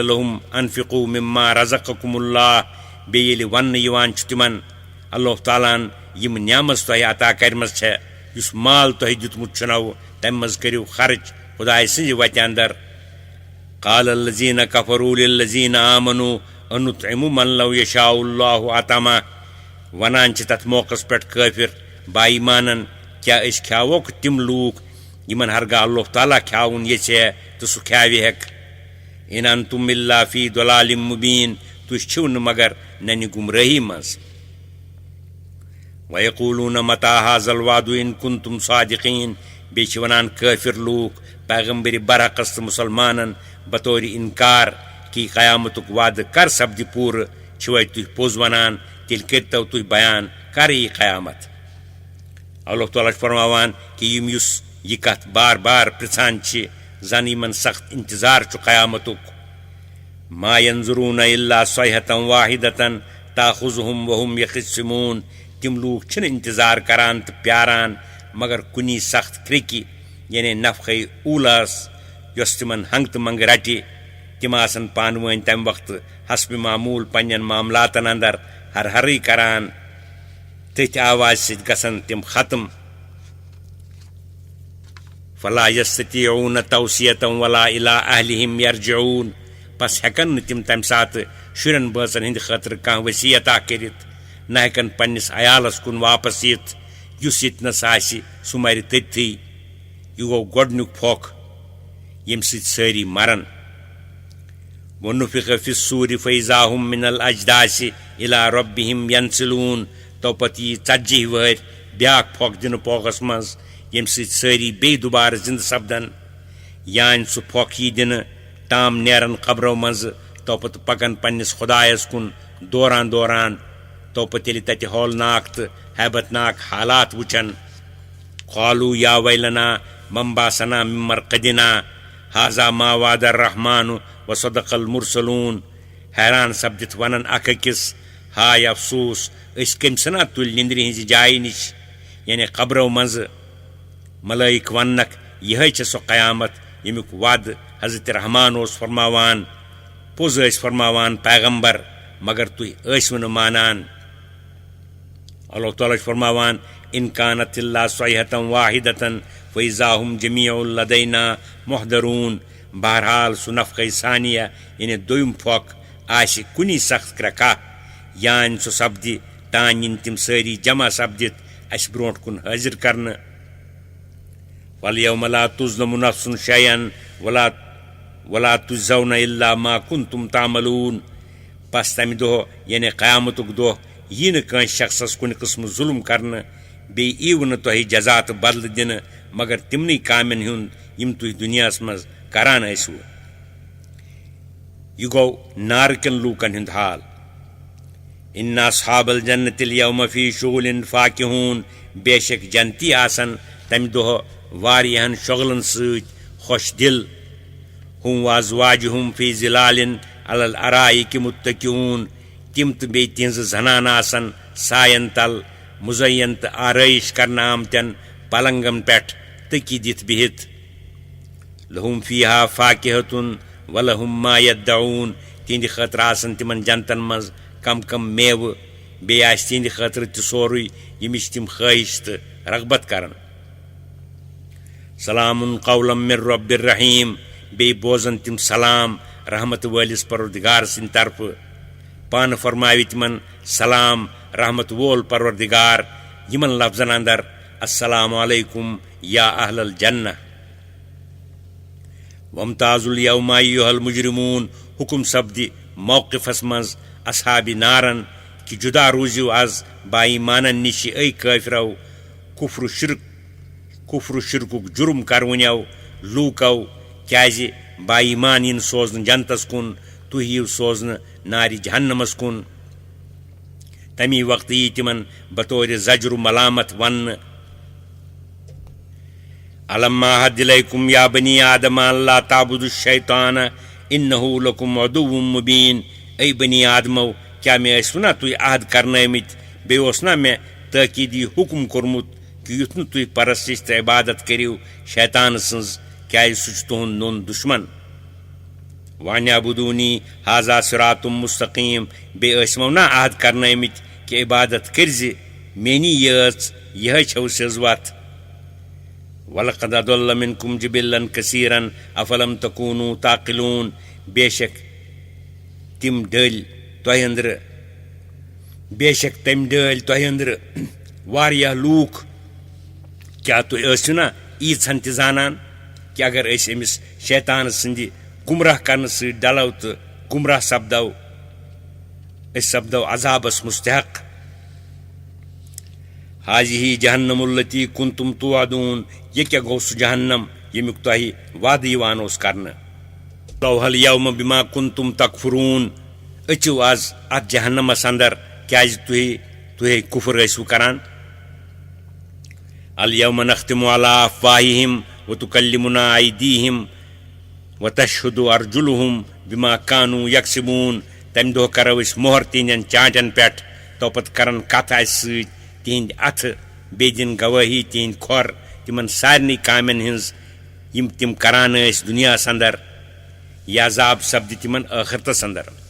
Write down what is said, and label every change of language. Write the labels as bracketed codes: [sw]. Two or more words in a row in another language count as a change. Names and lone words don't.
[ar] لَهُمْ أَنفِقُوا مِمَّا رَزَقَكُمُ اللَّهُ [ks] بیٚیہِ ییٚلہِ وننہٕ یِوان چھُ تِمن اللہ تعالیٰ ہن یِم نعمژ تۄہہِ عطا کرِمژ چھےٚ یُس مال تۄہہِ دیُتمُت چھُنو تمہِ منٛز کٔرِو خرٕچ خداے سٕنٛزِ وتہِ انٛدر [ar] قال الذين كفروا للذين آمنوا أنطعم من لو يشاء الله أطعمه [ks] ونان چھِ تتھ موقعس پٮ۪ٹھ کٲفِر بائی مانن کیا اس کھیاوک تم لوک یمن ہرگاہ اللہ تعالیٰ کھیاون یژھِ تو سہ کھیاوِ ہیک [ar] ان انتم الا فی ضلال مبین [ks] تُہۍ چھِو نہٕ مگر ننہِ گمرٲہی منٛز [ar] وَیقوٗلُونَ مَتَىٰ هَٰذَا الْوَعْدُ اِن كُنتُم صَادِقِیٖن [ks] بیٚیہِ چھِ وَنان کٲفِر لوٗکھ پیغمبرِ برحقس تہٕ مُسلمانن بطورِ اِنکار کہ قیامتُک وعدٕ کر سپدِ پوٗرٕ چھِوَے تُہۍ پوٚز وَنان تیٚلہِ کٔرۍتو تُہۍ بیان کر یی قیامت اللہ تعالیٰ چھُ فرماوان کہ یِم یُس یہ کتھ بار بار پرژھان چھِ زن یمن سخت انتظار چھُ قیامتُک [ar] ما ينظرون الا صيحة واحدة تاخذهم وهم يخصمون [ks] تم لوگ چھِنہٕ انتظار کران تہٕ پیاران مگر کُنی سخت کرٛکہِ یعنی نفخے اوٗلاہس یۄس تمن ہنٛگہٕ تہٕ منٛگہٕ رٹہِ تم آسن پانہٕ ؤنۍ تمہِ وقتہٕ حسبِ معموٗل پننٮ۪ن معاملاتن اندر ہرہرٕے کران تٔتھۍ آوازِ سۭتۍ گژھن تم ختم [ar] فلا يستطيعون توصية ولا إلى أهلهم يرجعون [ks] پس ہیکن نہٕ تم تمہِ ساتہٕ شُرٮ۪ن بٲژن ہٕنٛدِ خٲطرٕ کانٛہہ وصیتہ کٔرِتھ نہ ہیکن پننس عیالس کُن واپس یِتھ یُس ییٚتنس آسہِ سُہ مرِ تٔتتھٕے یہِ گوٚو گۄڈنیُک پھۄکھ ییٚمہِ سۭتۍ سٲری مرن [ar] وَنُفِخَ فِي الصوٗرِ فَإِذَا هُم مِنَ الْأَجْدَاثِ إِلَىٰ رَبِّهِمْ يَنسِلُونَ [ks] توپتہٕ یی 40 وٕہٕرۍ بیٛاکھ پھۄکھ دِنہٕ پوگس منٛز ییٚمہِ سۭتۍ سٲری بیٚیہِ دُبارٕ زِندٕ سپدن یا انہِ سُہ پھۄکھ یی دِنہٕ تام نیرن قبرو منٛزٕ توپتہٕ پکن پننس خۄدایس کُن دوران دوران توپتہٕ ییٚلہِ تتہِ ہولناک تہٕ ہیبت ناک حالات وٕچھن [ar] قالوا یا ویلنا من باسنا من مرقدنا هذا ما وعد الرحمن وصدق المرسلون [ks] حیران سپدِتھ ونن اکھ أکِس ہاے افسوس أسۍ کٔمۍ ژھٕنا تُلۍ نِندرِ ہِنزِ جایہِ نِش یعنی قبرو منٛزٕ ملٲیِک وننکھ یِہے چھِ سۄ قیامت ییٚمیُک وعدٕ حضرت رحمان اوس فرماوان پوٚز ٲسۍ فرماوان پیغمبر مگر تُہۍ ٲسوٕ نہٕ مانان اللہ تعالیٰ چھُ فرماوان [ar] ان كانت الا صيحة واحدة فإذا هم جميع لدينا محضرون [ks] بہرحال سُہ نفقے ثانیہ یعنی دوٚیِم پھۄکھ آسہِ کُنی سخت کرٛکھا یا انہِ سُہ سپدِ تانۍ یِن تِم سٲری جمع سپدِتھ اسہِ برونٛٹھ کُن حٲضِر کرنہٕ [ar] واليوم لا تظلم نفس شيئا ولا تجزون الا ما كنتم تعملون [ks] پس تمہِ دۄہ یعنی قیامتُک دۄہ یی نہٕ کٲنٛسہِ شخصس کُنہِ قٕسمہٕ ظُلم کرنہٕ بیٚیہِ ییٖوٕ نہٕ تۄہہِ جزا تہٕ بدلہٕ دِنہٕ مگر تِمنٕے کامٮ۪ن ہُنٛد یِم تُہۍ دُنیاہس منٛز کران ٲسوٕ یہِ گوٚو نارٕکٮ۪ن لوٗکن ہُنٛد حال [ar] ان اصحاب الجنة اليوم في شغل فاكهون [ks] بے شک جنتی آسن تمہِ دۄہ واریاہن شۄغلن سۭتۍ خۄش دِل [ar] ہُم وازواجہم فی ظلال علی الارائک متکئون [ks] تِم تہٕ بیٚیہِ تِہنٛزٕ زنانہٕ آسن ساین تل مُزین تہٕ آرٲیش کرنہٕ آمتٮ۪ن پلنگن پٮ۪ٹھ تٔکی دِتھ بِہِتھ [ar] لہم فیہا فاکہۃ ولہم ما یدعون [ks] تِہنٛدِ خٲطرٕ آسن تِمن جنتن منٛز کم کم میوٕ بیٚیہِ آسہِ تِہنٛدِ خٲطرٕ تہِ سورُے ییٚمِچ تِم خٲہِش تہٕ رغبت کرن [ar] سلام قولا من رب الرحیم [ks] بیٚیہِ بوزن تِم سلام رحمت وٲلِس پروردگار سٕنٛدِ طرفہٕ پانہٕ فرماوِ تِمن سلام رحمت وول پروردگار یِمن لفظن اندر [ar] السلام علیکم یا اہل الجنہ وامتازوا اليوم ایُّہا المجرمون [ks] حُکم سپدِ موقفس منٛز اصحابِ نارن کہ جدا روٗزِو آز باایمانن نِشہِ اے کٲفرو کُفر شرکُک جُرم کروٕنیو لوٗکو کیازِ باایمان یِن سوزنہٕ جنتس کُن تُہۍ یِیِو سوزنہٕ نارِ جہنمس کُن تمی وقتہٕ یی تِمن بطورِ زجر ملامت وننہٕ [ar] الم اعہد الیکم یا بنی آدم اللہ تعبدوا الشیطان انہ لکم عدو مبین [ks] اے بنی آدمو کیا مےٚ ٲسوٕ نا تُہۍ عہد کرنٲمٕتۍ بیٚیہِ اوس نا مےٚ تٲکیٖدی حُکم کوٚرمُت کہ یُتھ نہٕ تُہۍ پرستش تہٕ عبادت کٔرِو شیطان سٕنٛز کیازِ سُہ چھُ تُہُنٛد نوٚن دُشمن [ar] وان اعبدونی ہاذا صراط مستقیم [ks] بیٚیہِ ٲسمو نا عہد کرنٲمٕتۍ کہ عبادت کٔرزِ میٛٲنی یٲژ یِہے چھو سیٚز وتھ [ar] ولقد اضل منکم جبلا کثیرا افلم تکونوا تعقلون [ks] بے شک تِم ڈٔلۍ تۄہہِ أنٛدرٕ واریاہ لوک کیا تُہۍ ٲسِو نا ییٖژہن تہِ زانان کہ اگر أسۍ أمِس شیطان سٕنٛدِ گمراہ کرنہٕ سۭتۍ ڈلو تہٕ گمراہ سپدو أسۍ سپدو عذابس مستحق [ar] حاضی جہنم التی کنتم توعدون [ks] یہ کیا گو سُہ جہنم ییٚمیُک تۄہہِ وعدٕ یِوان اوس کرنہٕ [ar] توہل یوم بما کنتم تکفرون [ks] أژِو آز اتھ جہنمس اندر کیازِ تُہۍ کفر ٲسِو کران [ar] الیوم نختم علی افواہہم وتکلمنا ایدیہم وتشہد ارجلہم بما کانوا یکسبون [ks] تمہِ دۄہ کرو أسۍ مۄہر تِہنٛدٮ۪ن چانٹن پٮ۪ٹھ تو پتہٕ کرن کتھ اسہِ سۭتۍ تِہنٛدِ اتھٕ بیٚیہِ دِن گوٲہی تِہنٛدۍ کھۄر تِمن سارنٕے کامٮ۪ن ہٕنٛز یِم تِم کران ٲسۍ دُنیاہس اندر یہِ عذاب سپدِ تِمن ٲخرتس اندر